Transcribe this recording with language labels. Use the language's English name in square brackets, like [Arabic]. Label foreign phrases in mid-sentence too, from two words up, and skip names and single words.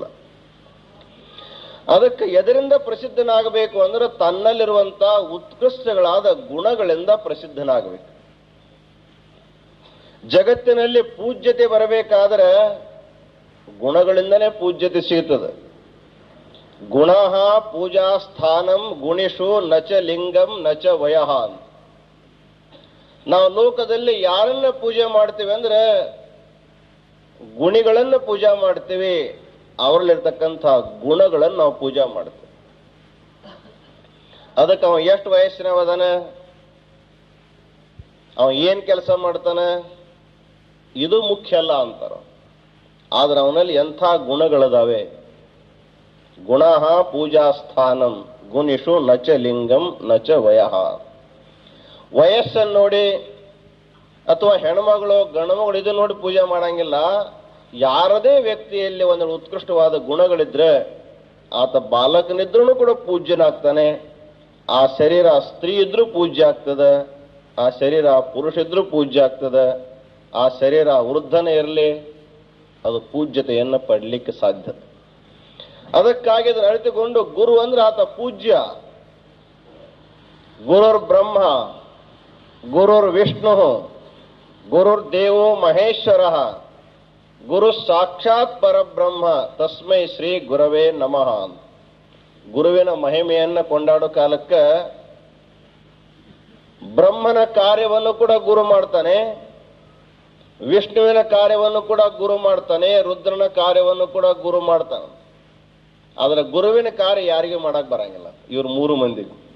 [Kannada] ಅದಕ್ಕೆ ಎದರಿಂದ ಪ್ರಸಿದ್ಧನಾಗಬೇಕು ಅಂದ್ರೆ ತನ್ನಲ್ಲಿರುವಂತ ಉತ್ಕೃಷ್ಟಗಳಾದ ಗುಣಗಳಿಂದ ಪ್ರಸಿದ್ಧನಾಗಬೇಕು. ಜಗತ್ತಿನಲ್ಲಿ ಪೂಜ್ಯತೆ ಬರಬೇಕಾದ್ರೆ ಗುಣಗಳಿಂದನೇ ಪೂಜ್ಯತೆ ಸಿಗುತ್ತದೆ. [Sanskrit] ಗುಣ ಪೂಜಾ ಸ್ಥಾನಂ ಗುಣಿಷು ನಚ ಲಿಂಗಂ ನಚ ವಯಃ. [Kannada] ನಾವು ಲೋಕದಲ್ಲಿ ಯಾರನ್ನ ಪೂಜೆ ಮಾಡ್ತೀವಿ ಅಂದ್ರೆ ಗುಣಿಗಳನ್ನ ಪೂಜಾ ಮಾಡ್ತೀವಿ, ಅವರಲ್ಲಿರ್ತಕ್ಕಂಥ ಗುಣಗಳನ್ನು ನಾವು ಪೂಜಾ ಮಾಡ್ತೇವೆ. ಅದಕ್ಕೆ ಅವ ಎಷ್ಟು ವಯಸ್ಸಿನವದಾನ, ಅವ ಏನ್ ಕೆಲಸ ಮಾಡ್ತಾನೆ, ಇದು ಮುಖ್ಯ ಅಲ್ಲ ಅಂತಾರ. ಆದ್ರೆ ಅವನಲ್ಲಿ ಎಂಥ ಗುಣಗಳದಾವೆ. [Sanskrit] ಗುಣ ಪೂಜಾ ಸ್ಥಾನಂ ಗುಣಿಷು ನಚ ಲಿಂಗಂ ನಚ ವಯಃ. [Kannada] ವಯಸ್ಸನ್ನು ನೋಡಿ ಅಥವಾ ಹೆಣ್ಮಗಳು ಗಂಡುಮಗಳು ಇದು ನೋಡಿ ಪೂಜೆ ಮಾಡಂಗಿಲ್ಲ. ಯಾರದೇ ವ್ಯಕ್ತಿಯಲ್ಲಿ ಒಂದು ಉತ್ಕೃಷ್ಟವಾದ ಗುಣಗಳಿದ್ರೆ ಆತ ಬಾಲಕನಿದ್ರೂ ಕೂಡ ಪೂಜ್ಯನಾಗ್ತಾನೆ. ಆ ಶರೀರ ಸ್ತ್ರೀ ಇದ್ರೂ ಪೂಜ್ಯ ಆಗ್ತದೆ, ಆ ಶರೀರ ಪುರುಷ ಇದ್ರೂ ಪೂಜ್ಯ ಆಗ್ತದೆ, ಆ ಶರೀರ ವೃದ್ಧನೇ ಇರಲಿ ಅದು ಪೂಜ್ಯತೆಯನ್ನು ಪಡಲಿಕ್ಕೆ ಸಾಧ್ಯ. ಅದಕ್ಕಾಗಿ ಅದನ್ನು ಅರಿತುಕೊಂಡು ಗುರು ಅಂದ್ರೆ ಆತ ಪೂಜ್ಯ. [Sanskrit] ಗುರುರ್ ಬ್ರಹ್ಮ ಗುರುರ್ ವಿಷ್ಣು ಗುರುರ್ ದೇವೋ ಮಹೇಶ್ವರ ಗುರು ಸಾಕ್ಷಾತ್ ಪರಬ್ರಹ್ಮ ತಸ್ಮೈ ಶ್ರೀ ಗುರವೇ ನಮಃ. [Kannada] ಗುರುವಿನ ಮಹಿಮೆಯನ್ನ ಕೊಂಡಾಡೋ ಕಾಲಕ್ಕೆ ಬ್ರಹ್ಮನ ಕಾರ್ಯವನ್ನು ಕೂಡ ಗುರು ಮಾಡ್ತಾನೆ, ವಿಷ್ಣುವಿನ ಕಾರ್ಯವನ್ನು ಕೂಡ ಗುರು ಮಾಡ್ತಾನೆ, ರುದ್ರನ ಕಾರ್ಯವನ್ನು ಕೂಡ ಗುರು ಮಾಡ್ತಾನೆ. ಆದ್ರೆ ಗುರುವಿನ ಕಾರ್ಯ ಯಾರಿಗೂ ಮಾಡಕ್ ಬರಂಗಿಲ್ಲ, ಇವ್ರು ಮೂರು ಮಂದಿಗೂ.